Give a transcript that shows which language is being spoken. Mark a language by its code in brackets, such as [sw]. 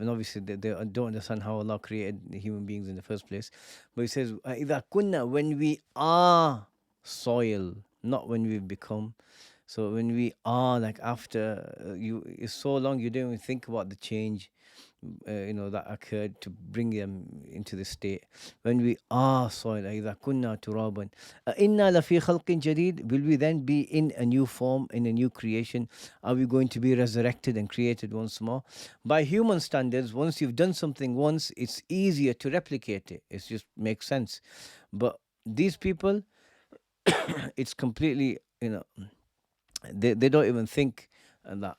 [en] And obviously they don't understand how Allah created the human beings in the first place. But he says, [ar] إِذَا كُنَّا, [en] when we are soil, not when we've become. So when we are, like, after it's so long, you don't even think about the change, that occurred to bring them into this state. When we are soil, [ar] إِذَا كُنَّا تُرَابًا إِنَّا لَفِي خَلْقٍ جَدِيدٍ. [en] Will we then be in a new form, in a new creation? Are we going to be resurrected and created once more? By human standards, once you've done something once, it's easier to replicate it. It just makes sense. But these people, it's completely, they don't even think that.